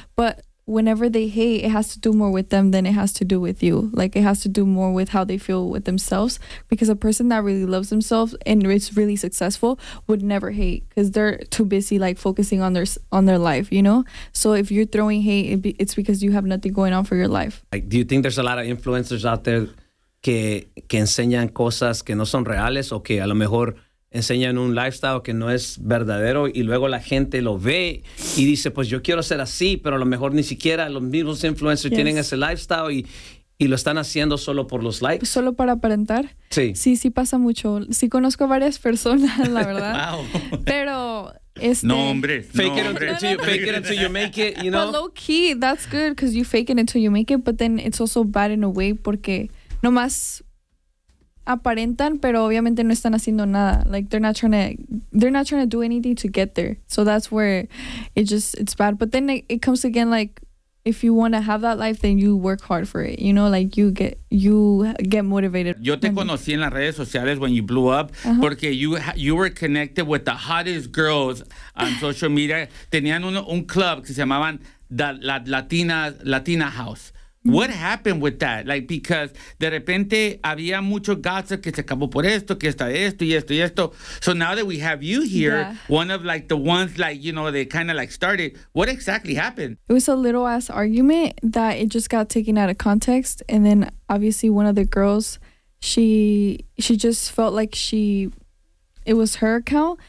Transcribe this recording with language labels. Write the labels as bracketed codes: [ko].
[en] But whenever they hate, it has to do more with them than it has to do with you. Like it has to do more with how they feel with themselves, because a person that really loves themselves and is really successful would never hate, because they're too busy like focusing on their life, you know? So if you're throwing hate, it's because you have nothing going on for your life. Like, do you think there's a lot of influencers out there [es] que enseñan cosas que no son reales, o que a lo mejor enseñan un lifestyle que no es verdadero, y luego la gente lo ve y dice, pues yo quiero ser así, pero a lo mejor ni siquiera los mismos influencers tienen ese lifestyle y lo están haciendo solo por los likes? ¿Solo para aparentar? Sí. Sí pasa mucho. Sí conozco a varias personas, la verdad. [en] Wow. [es] Pero No, hombres. [en] Fake it until you make it, you know? But low key, that's good because you fake it until you make it, but then it's also bad in a way [es] porque nomás aparentan, pero obviamente no están haciendo nada. [en] Like they're not trying to do anything to get there. So that's where it's bad. But then it comes again, like if you want to have that life, then you work hard for it. You know, like you get motivated. [es] Yo te conocí en las redes sociales [en] when you blew up [es] porque [en] you were connected with the hottest girls on social media. [es] Tenían un club que se llamaban la Latina House. [en] What happened with that? Like, because [es] de repente había mucho gossip que se acabó por esto, que está esto y esto y esto. [en] So now that we have you here, one of like the ones like, you know, they kind of like started, what exactly happened? It was a little ass argument that it just got taken out of context. And then obviously one of the girls, she just felt like it was her account.